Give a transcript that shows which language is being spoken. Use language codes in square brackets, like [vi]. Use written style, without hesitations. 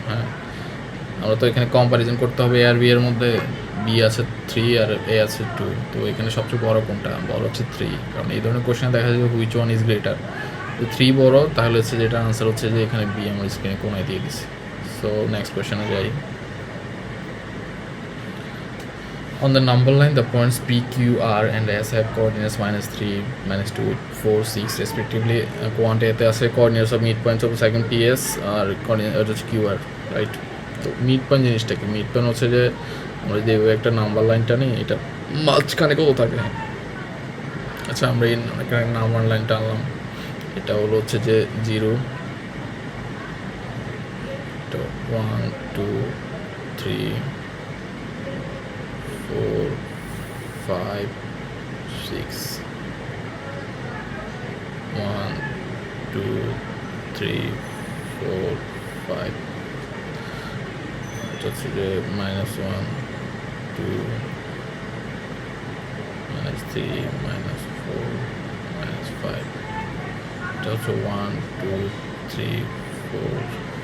[bn] হ্যাঁ, আমরা তো এখানে কম্পারিজন করতে হবে, এ আর বি এর মধ্যে। বি আছে 3 আর এ আছে 2, তো এখানে সবচেয়ে বড় কোনটা? বড় হচ্ছে 3, কারণ এই ধরনের কোয়েশ্চেন দেখা যায় [en] Which one is greater. [bn] তো 3 বড়, তাহলে হচ্ছে যেটা আনসার হচ্ছে যে এখানে বি আমার স্ক্রিনে কোনায় দিয়ে দিছি। সো নেক্সট কোয়েশ্চেনে যাই। [en] On the number line, the points P, Q, R, and S have coordinates -3, -2, 4, 6 respectively. Quantity আছে coordinates of midpoints of second PS আর coordinates হচ্ছে QR, right? [bn] তো midpoint জিনিসটা কি? midpoint হচ্ছে যে আমরা যে একটা নাম্বার লাইনটা নিই, এটা মাঝখানে কত থাকে? আচ্ছা, আমরা এখানে নাম্বার লাইনটা আনলাম, এটা হলো হচ্ছে যে 0, তো 1, 2, 3, 4, 5, 6, 1, 2, 3, 4, 5, এটা হচ্ছে যে -1, 2, -3, -4, -5, এটা হচ্ছে 1, 2, 3, 4।